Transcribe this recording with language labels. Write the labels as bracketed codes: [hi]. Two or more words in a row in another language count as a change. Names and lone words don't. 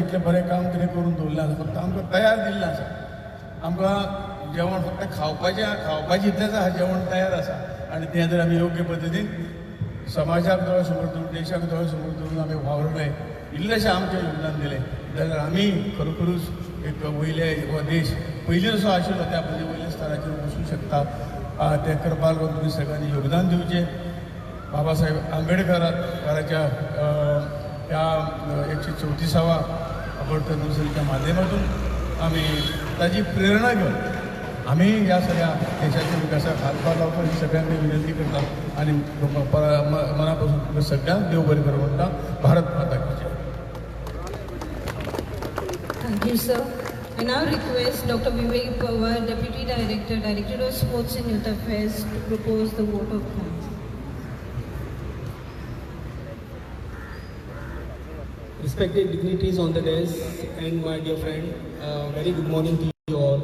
[kok] इतलें बरें काम कितें करून दवरलें आसा, फक्त आमकां तयार दिल्लें आसा. आमकां जेवण फक्त खावपाचें इतलेंच आसा, जेवण तयार आसा आनी तें जर आमी योग्य पद्दतीन समाजाक दोळे समोर दवरून, देशाक दोळे समोर दवरून आमी वावरलें, इल्लेशें आमचें योगदान दिलें जाल्यार आमी खरोखरूच एक वयले हो देश पयलीं जसो आशिल्लो त्या वयल्या स्थराचेर वचूंक शकता. ते करपाक लागून तुमी सगळ्यांनी योगदान दिवचें. [mr] बाबासाहेब आंबेडकराच्या ह्या 134व्या [en] birth anniversary [mr] माध्यमातून आमी ताची प्रेरणा घेवन आम्ही या सगळ्या देशाच्या विकासात हातभार लावतो ही सगळ्यांनी विनंती करतात आणि मनापासून सगळ्यांना देव बरे करू म्हणता [hi] भारत माता की जय. [en] Thank you, sir. I now request Dr. Vivek Pawar, Deputy Director, Director of Sports and Youth Affairs, to propose the vote of thanks. Respected dignitaries on the desk and my dear friend, very good morning to you all.